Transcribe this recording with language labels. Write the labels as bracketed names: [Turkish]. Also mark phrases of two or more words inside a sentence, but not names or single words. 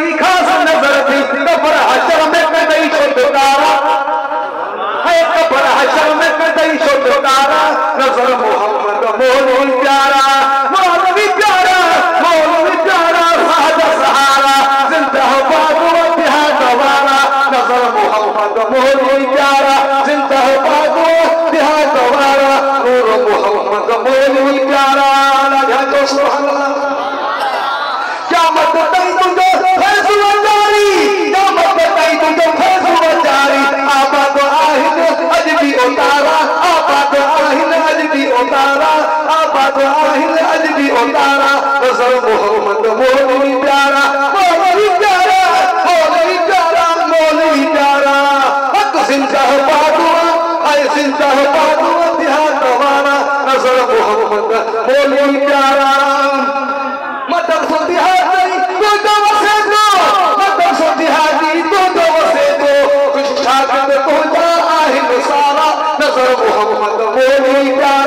[Sindhi] खास नजर थी कब्र हशर में कदई छुटकारा है कब्र हशर में कदई छुटकारा नजर मोहम्मद मोली प्यारा मौलवी प्यारा साद सहारा जिंदाबाद वतिहा गवारा नजर मोहम्मद मोली प्यारा जिंदाबाद वतिहा गवारा नूर मोहम्मद मोली प्यारा या तो [Arabic] सुभान अल्लाह [Sindhi] क़यामत ताईं तुंहिंजो फ़ैसिलो जारी क़यामत ताईं तुंहिंजो फ़ैसिलो जारी आबाद आहिनि अॼु बि उतारा आबाद आहिनि अॼु बि उतारा आबाद आहिनि अॼु बि उतारा नज़र मोहम्मद मोली प्यारा मौलवी प्यारा हक जिंदाबाद है जिंदाबाद वतिहा गवारा नज़र मोहम्मद मोली प्यारा मदद सुतिहादी तो वसे दो मदद सुतिहादी तो वसे दो कुछ शागिर्द तुझा आहिनि सारा नज़र मोहम्मद मोली